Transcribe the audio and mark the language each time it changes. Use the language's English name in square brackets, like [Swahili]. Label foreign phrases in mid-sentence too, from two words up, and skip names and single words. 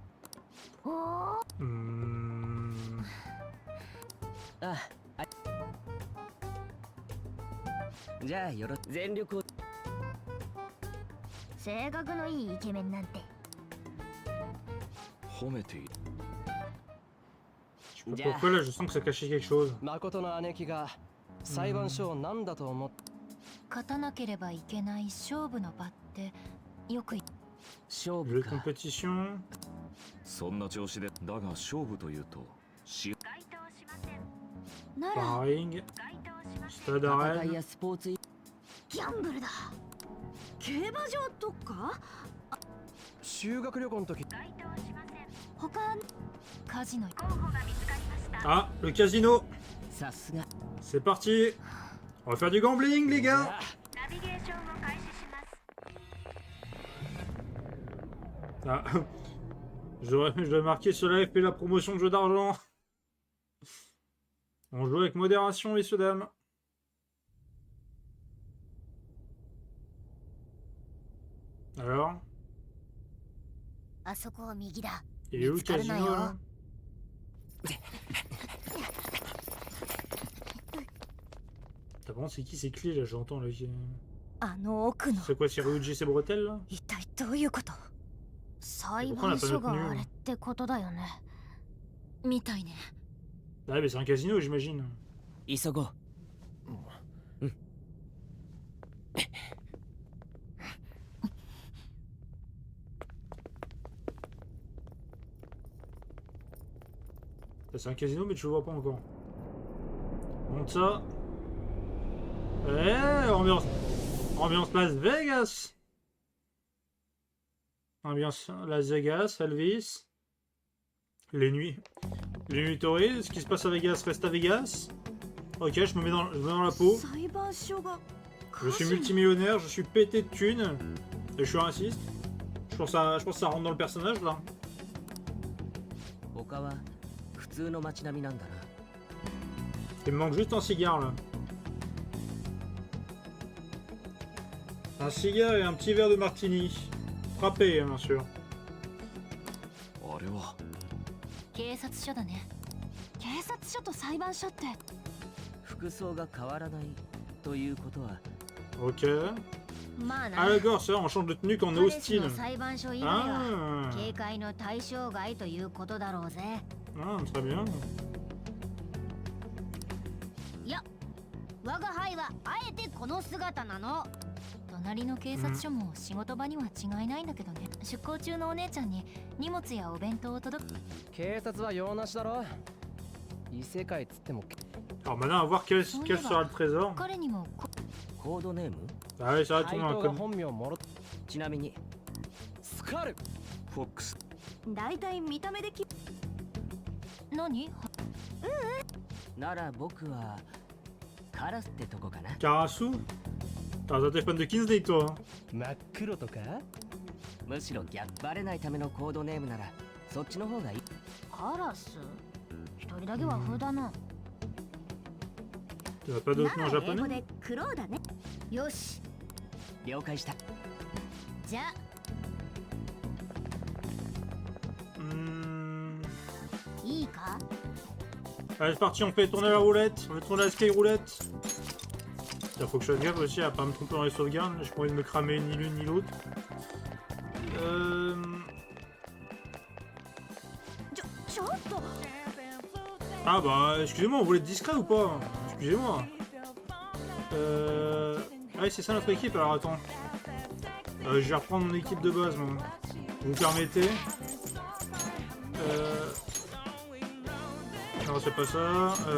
[Japanese] おお。あ、じゃあ全力を。性格のいいイケメンなんて。褒めている。 [French] Pourquoi là je sens que ça cachait quelque chose? [Japanese] 誠の姉貴が裁判所を何だと思っ勝たなければいけない勝負の場ってよく勝 [French] Le [Japanese] 負か。 [French] compétition. [Japanese] そんな調子でだが勝負というとなら [French] Sparring. Stade [Japanese] 戦い [French] arène. [Japanese] やスポーツギャンブルだ。競馬場とか？修学旅行の時他カジノ [French] Ah, le casino. [Japanese] さすが。 [French] C'est parti. On va faire du gambling les gars. Ah. Je dois marquer sur la FP la promotion de jeu d'argent. On joue avec modération, messieurs dames. Alors, [Japanese] あそこは右だ。 [French] il est où le casino là? T'as vraiment c'est qui ces clés là? J'entends là. [Japanese] あの奥の。 [French] C'est quoi, c'est Ryuji ses bretelles là? [Japanese] 一体どういうこと？裁僕ら判所やっぱりがあれってことだよね。みたいね。 [French] Ah mais c'est un casino j'imagine. [Japanese] 急ごう。 [French] C'est un casino mais tu le vois pas encore. Monte ça. Eh, ambiance Las Vegas. Ambiance Las Vegas, Elvis. Les nuits touristes. Ce qui se passe à Vegas reste à Vegas. Ok, je me mets dans la peau. [Japanese] 裁判所が。 [French] Je suis multimillionnaire, je suis pété de thunes. Et je suis raciste. Je pense que ça rentre dans le personnage là. [Japanese] 他は普通の街並みなんだな。 [French] Il me manque juste un cigare là. Un cigare et un petit verre de martini. Frappé, hein, bien sûr. [Japanese] あれは警察署だね。警察署と裁判所って。服装が変わらないということは。 [French] Ok. [Japanese] まあな。 [French] Ah d'accord, c'est vrai, on change de tenue quand on est [Japanese] パレスの [French] hostile. [Japanese] 裁判所以外は [French] Ah, [Japanese] 警戒の対象外ということだろうぜ。 [French] ah très bien. [Japanese] いや、我が輩はあえてこの姿なの。隣の警察署も仕事場には違いないんだけどね。出向中のお姉ちゃんに荷物やお弁当を届く。警察は用なしだろ。異世界っつっても [French] Alors maintenant, à voir quel sera le trésor. [Japanese] 彼にもコードネーム？ [French] Ah oui, ça va [Japanese] 怪 [French] tourner [Japanese] 盗 [French] un [Japanese] が [French] code. [Japanese] 本名もろちなみにスカルフォックスだいたい見た目でき。何？なら僕はカラスってとこかな。 [French] Karasu. T'as t'es fan de Kingsley toi. Hein. [Japanese] 真っ黒とかむしろ逆バレないためのコードネームならそっちの方がいい。カラス。一人だけは風だな。 [French] Tu n'as pas d'autre nom [Japanese] なら英語 [French] japonais? [Japanese] でクロウだね。よし。了解した。じゃあ。 か？ [French] Allez, c'est parti, on fait tourner la roulette. On fait tourner la sky roulette. Il faut que je fasse gaffe aussi à pas me tromper dans les sauvegardes. J'ai pas envie de me cramer ni l'une ni l'autre. [Japanese] ちょっと [French] Ah bah, excusez-moi, on voulait être discret ou pas? Excusez-moi. Ah oui, c'est ça notre équipe, alors attends. Je vais reprendre mon équipe de base, moi. Vous permettez? Non, c'est pas ça.